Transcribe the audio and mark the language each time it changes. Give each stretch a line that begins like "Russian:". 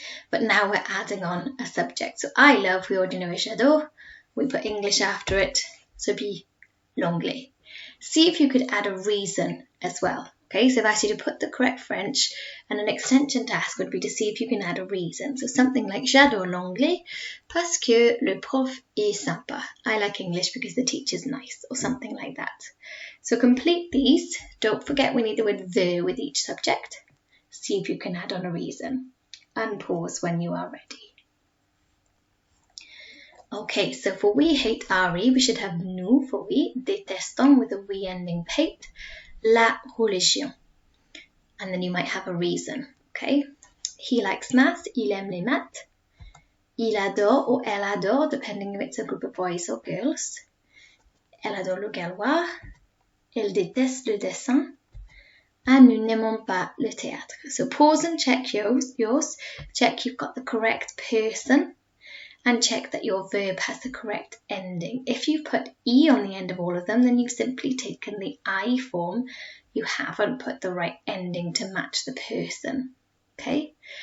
English: But now we're adding on a subject. So I love, we already know is j'adore. We put English after it, so be l'anglais. See if you could add a reason as well. Okay, so I've asked you to put the correct French, and an extension task would be to see if you can add a reason.
French: So something like j'adore l'anglais parce que le prof est sympa.
English: I like English because the teacher's nice, or something like that. So complete these. Don't forget we need the word the with each subject. See if you can add on a reason. And pause when you are ready. Okay, so for we hate RE, we should have nous for we, détestons with a we ending hate, la religion. And then you might have a reason, okay? He likes maths,
French: il aime les maths. Il adore
English: or
French: elle adore,
English: depending if it's a group of boys or girls.
French: Elle adore le gallois. Elle déteste le dessin.
English: And
French: nous n'aimons pas le théâtre.
English: So pause and check yours. Check you've got the correct person and check that your verb has the correct ending. If you've put E on the end of all of them, then you've simply taken the I form. You haven't put the right ending to match the person. Okay?